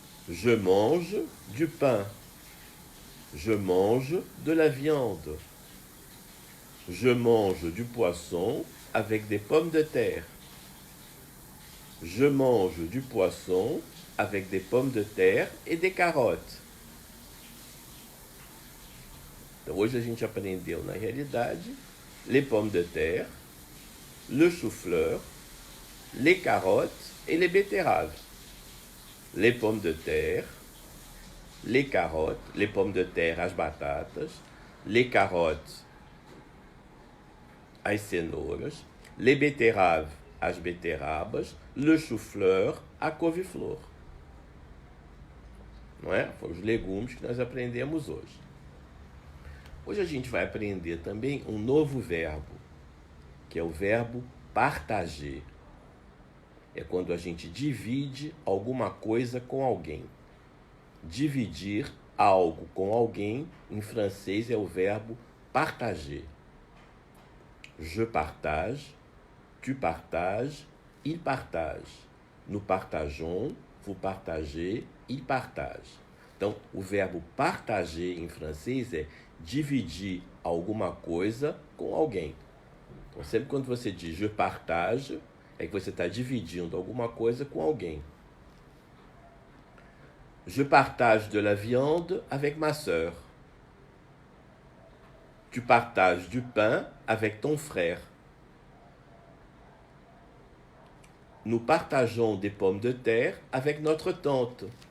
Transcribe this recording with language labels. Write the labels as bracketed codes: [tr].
[fr] Je mange du pain. Je mange de la viande. Je mange du poisson avec des pommes de terre. Je mange du poisson avec des pommes de terre e de carottes. [pt] Então, hoje a gente aprendeu, na realidade, [fr] les pommes de terre, le chou-fleur, les carottes et les betteraves, les pommes de terre, les carottes, les pommes de terre, [pt] as batatas, [fr] les carottes, [pt] as cenouras, [fr] les betteraves, [pt] as beterrabas, [fr] le chou-fleur, [pt] a couve-flor. Não é? Foram os legumes que nós aprendemos hoje. Hoje a gente vai aprender também um novo verbo, que é o verbo partager. É quando a gente divide alguma coisa com alguém. Dividir algo com alguém, em francês, é o verbo partager. [fr] Je partage, tu partages, il partage. Nous partageons, vous partagez, il partage. [pt] Então, o verbo partager em francês é dividir alguma coisa com alguém. Então, sempre quando você diz [fr] je partage, [pt] é que você está dividindo alguma coisa com alguém. [fr] Je partage de la viande avec ma sœur. Tu partages du pain avec ton frère. Nous partageons des pommes de terre avec notre tante.